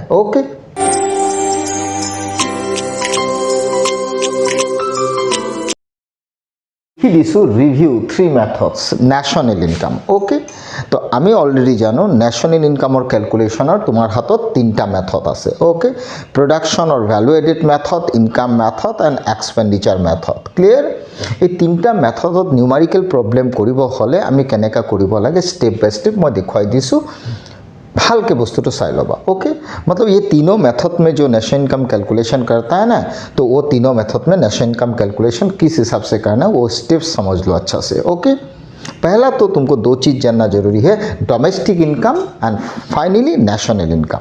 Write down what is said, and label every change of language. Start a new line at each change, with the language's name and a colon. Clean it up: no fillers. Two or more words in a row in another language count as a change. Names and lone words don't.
English: ओके दिसो review 3 methods national income.
Assamese: ওকে তো আমি অলৰেডী জানো
English: national incomeৰ calculationৰ
Assamese: তোমাৰ হাতত 3টা মেথড আছে।
English: OK production और value added method, income method and expenditure method.
Assamese: क्लियर এই 3টা মেথডত
English: numerical problem
Assamese: কৰিব হলে আমি কেনেকা কৰিব লাগে
English: step by step
Assamese: মই দেখুৱাই দিছো, ভালকে বস্তুটো চাই লবা।
Hindi: ओके मतलब ये तीनों मेथड में जो
English: national income calculation
Hindi: करता है ना, तो वो तीनों मेथड में
English: national income calculation
Hindi: किस हिसाब से करना है वो स्टेप्स समझ लो अच्छा से। ओके पहला तो तुमको 2 चीज़ जानना जरूरी है,
English: domestic income and finally national income.